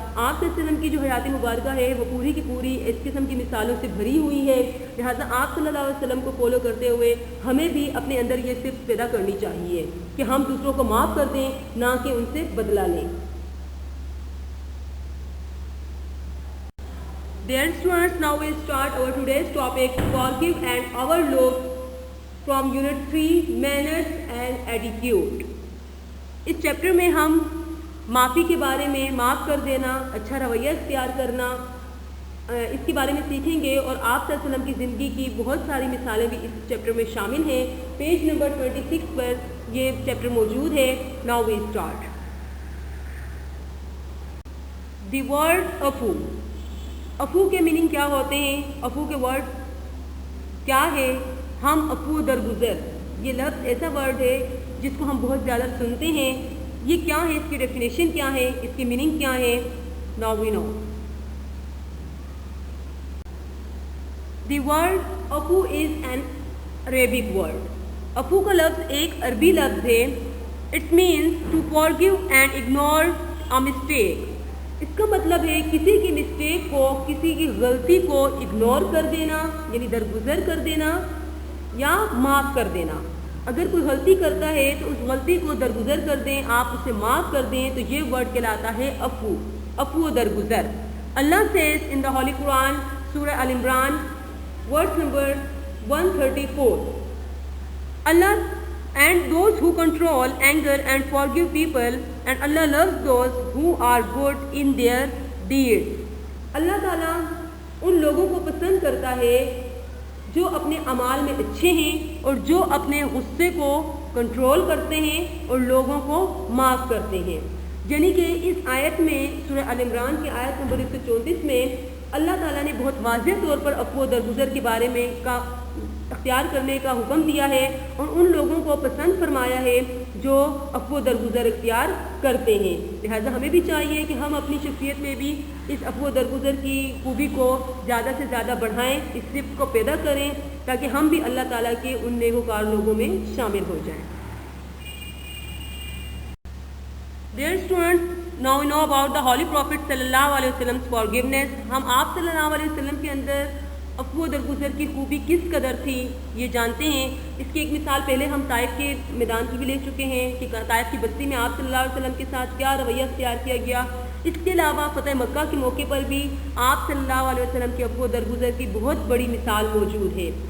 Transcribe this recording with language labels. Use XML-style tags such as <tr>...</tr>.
<ur>آپ صلی اللہ علیہ وسلم کی جو حیات مبارکہ ہے وہ پوری کی پوری اس قسم کی مثالوں سے بھری ہوئی ہے. لہٰذا آپ صلی اللہ علیہ وسلم کو فالو کرتے ہوئے ہمیں بھی اپنے اندر یہ صرف پیدا کرنی چاہیے کہ ہم دوسروں کو معاف کر دیں نہ کہ ان سے بدلہ لیں.</ur> <en>Dear students, now we start our today's topic forgive and overlook from unit 3 manners and attitude.</en> <ur>اس chapter میں ہم معافی کے بارے میں, معاف کر دینا, اچھا رویہ اختیار کرنا, اس کے بارے میں سیکھیں گے اور آپ صلی اللہ علیہ وسلم کی زندگی کی بہت ساری مثالیں بھی اس چیپٹر میں شامل ہیں. پیج نمبر 26 پر یہ چیپٹر موجود ہے.</ur> <en>Now we start. The word عفو.</en> <ur>عفو کے میننگ کیا ہوتے ہیں, عفو کے ورڈ کیا ہے؟ ہم عفو درگزر, یہ لفظ ایسا ورڈ ہے جس کو ہم بہت زیادہ سنتے ہیں. یہ کیا ہے, اس کی ڈیفینیشن کیا ہے, اس کی میننگ کیا ہے؟</ur> <en>Now we know. The word عفو is an Arabic word.</en> <ur>عفو کا لفظ ایک عربی لفظ ہے.</ur> <en>It means to forgive and ignore a mistake.</en> <ur>اس کا مطلب ہے کسی کی مسٹیک کو, کسی کی غلطی کو اگنور کر دینا یعنی درگزر کر دینا یا معاف کر دینا. اگر کوئی غلطی کرتا ہے تو اس غلطی کو درگزر کر دیں, آپ اسے معاف کر دیں تو یہ ورڈ کہلاتا ہے عفو. عفو درگزر.</ur> <en>Allah says in the Holy Quran, Surah Al Imran, verse number 134, Allah and those who control anger and forgive people, and Allah loves those who are good in their deeds.</en> <ur>اللہ تعالیٰ ان لوگوں کو پسند کرتا ہے جو اپنے اعمال میں اچھے ہیں اور جو اپنے غصے کو کنٹرول کرتے ہیں اور لوگوں کو معاف کرتے ہیں. یعنی کہ اس آیت میں, سورہ ال عمران کی آیت نمبر 134 میں اللہ تعالیٰ نے بہت واضح طور پر عفو درگزر کے بارے میں اختیار کرنے کا حکم دیا ہے اور ان لوگوں کو پسند فرمایا ہے جو عفو درگزر اختیار کرتے ہیں. لہذا ہمیں بھی چاہیے کہ ہم اپنی شخصیت میں بھی اس عفو درگزر کی خوبی کو زیادہ سے زیادہ بڑھائیں, اس صفت کو پیدا کریں تاکہ ہم بھی اللہ تعالیٰ کے ان نیکوکار لوگوں میں شامل ہو جائیں.</ur> <en>Dear students, now we know about the Holy Prophet صلی اللہ علیہ وسلم forgiveness.</en> <ur>ہم آپ صلی اللہ علیہ وسلم کے اندر عفو درگزر کی خوبی کس قدر تھی یہ جانتے ہیں. اس کی ایک مثال پہلے ہم طائف کے میدان کی بھی لے چکے ہیں کہ طائف کی بستی میں آپ صلی اللہ علیہ وسلم کے ساتھ کیا رویہ اختیار کیا گیا. اس کے علاوہ فتح مکہ کے موقع پر بھی آپ صلی اللہ علیہ وسلم کے عفو درگزر کی بہت بڑی مثال موجود ہے.</ur>